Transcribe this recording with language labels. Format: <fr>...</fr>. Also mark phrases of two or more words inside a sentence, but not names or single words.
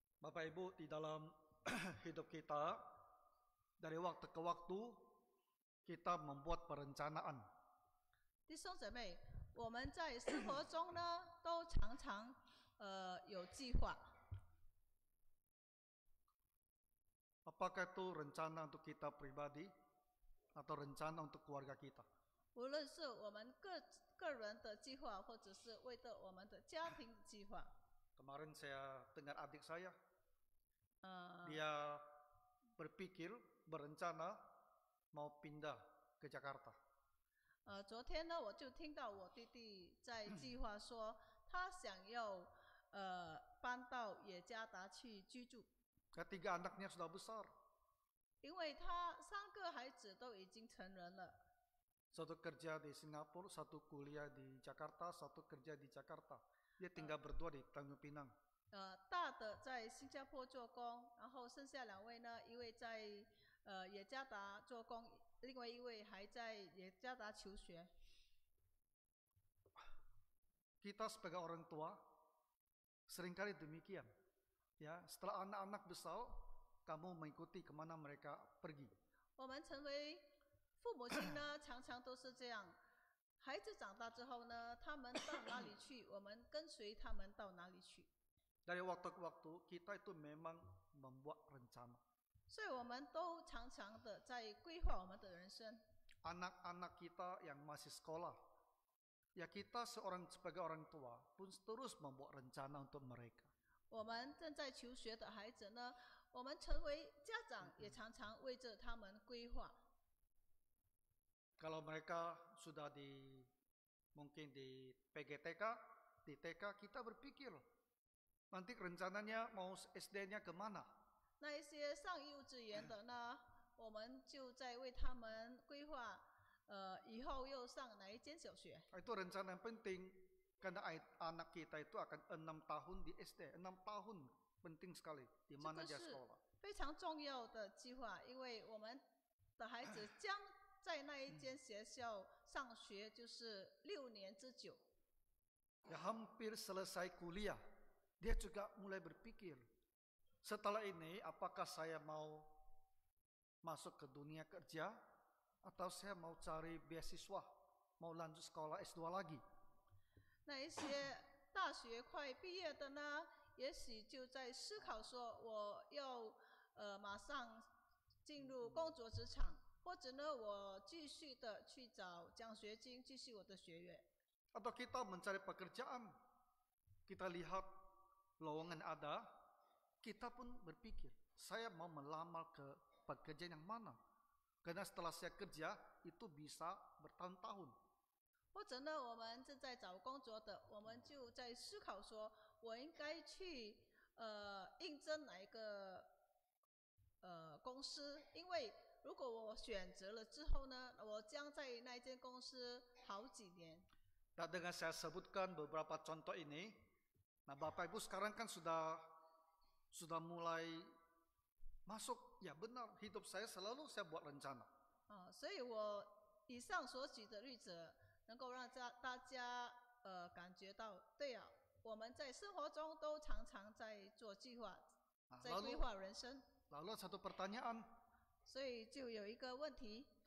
<id>Bapak Ibu, di dalam hidup kita, dari waktu ke waktu, kita membuat perencanaan.</id> <zh>弟兄姊妹，我们在生活中呢，都常常有计划。</zh> <id>Apakah itu rencana untuk kita pribadi atau rencana untuk keluarga kita?</id> <zh>无论是我们个人的计划，或者是为了我们的家庭计划。</zh> <id>Kemarin saya dengar adik saya, 呃， dia berpikir, berencana mau pindah ke Jakarta.</id> <zh>昨天呢，我就听到我弟弟在计划说，他想要搬到雅加达去居住，</zh> <id>Ketiga anaknya sudah besar.</id> <zh>因为他3个孩子都已经成人了。</zh> <id>Satu kerja di Singapura, satu kuliah di Jakarta, satu kerja di Jakarta. Dia tinggal berdua di Tanjung Pinang.</id> <zh>大的在新加坡做工，然后剩下2位呢，一位在雅加达做工，另外一位还在雅加达求学。</zh> <id>Kita sebagai orang tua seringkali demikian. Ya, setelah anak-anak besar, kamu mengikuti kemana mereka pergi.</id> <zh>我们成为父母亲呢，常常都是这样。孩子长大之后呢，他们到哪里去，我们跟随他们到哪里去。</zh> <id>Dari waktu ke waktu, kita itu memang membuat rencana.</id> <zh>所以我们都常常的在规划我们的人生。</zh> <id>Anak-anak kita yang masih sekolah, ya kita sebagai orang tua pun terus membuat rencana untuk mereka.</id> <zh>我们正在求学的孩子呢，我们成为家长也常常为着他们规划。</zh> <id>Kalau mereka sudah mungkin di PGTK, di TK, kita berpikir nanti rencananya mau SD-nya kemana?</id> <zh>那一些上幼稚园的呢，我们就在为他们规划，以后又上哪一间小学。</zh> <id>Itu rencana yang penting karena anak kita itu akan 6 tahun di SD, 6 tahun penting sekali di mana dia sekolah.</id> <zh>非常重要的计划，因为我们的孩子将在那一间学校上学，就是6年之久。</zh> <id>Ya, hampir selesai kuliah, dia juga mulai berpikir, setelah ini apakah saya mau masuk ke dunia kerja atau saya mau cari beasiswa, mau lanjut sekolah S2 lagi.</id> <zh>那一些大学快毕业的呢，也许就在思考说，我要马上进入工作职场，或者呢，我继续的去找奖学金，继续我的学业。</zh> <id>Atau kita mencari pekerjaan, kita lihat lowongan ada, kita pun berpikir, saya mau melamar ke pekerjaan yang mana? Karena setelah saya kerja, itu bisa bertahun-tahun.</id> <zh>或者呢，我们正在找工作的，我们就在思考说，我应该去应征哪一个公司？因为如果我选择了之后呢，我将在那间公司好几年。</zh> <id>Nah, dengan saya sebutkan beberapa contoh ini, nah Bapak Ibu sekarang kan sudah mulai masuk, ya benar, hidup saya selalu saya buat rencana.</id> <zh>所以我以上所举的例子，能够让大家感觉到，对啊，我们在生活中都常常在做计划，在规划人生。</zh> <id>Lalu satu pertanyaan.</id> <zh>所以就有一个问题。</zh>